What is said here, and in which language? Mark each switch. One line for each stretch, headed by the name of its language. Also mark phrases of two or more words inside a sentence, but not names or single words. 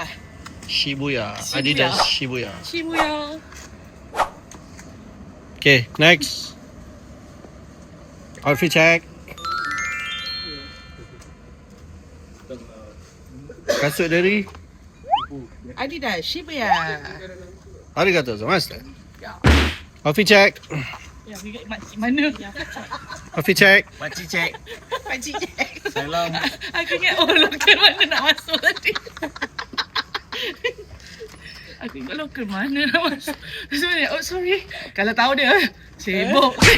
English: Shibuya. Adidas Shibuya. Okay, next. Outfit check.
Malay: Kasut dari? Adidas Shibuya.
Japanese: ありがとうございます.
English: Outfit check.
Malay: Ya, ingat makcik mana?
English: Outfit check.
Malay: Makcik cek. Makcik cek. Salam. Aku ingat lokal mana nak masuk tadi. Aku ingat lokal mana nak masuk. Sebenarnya, sorry. Kalau tahu dia, sibuk.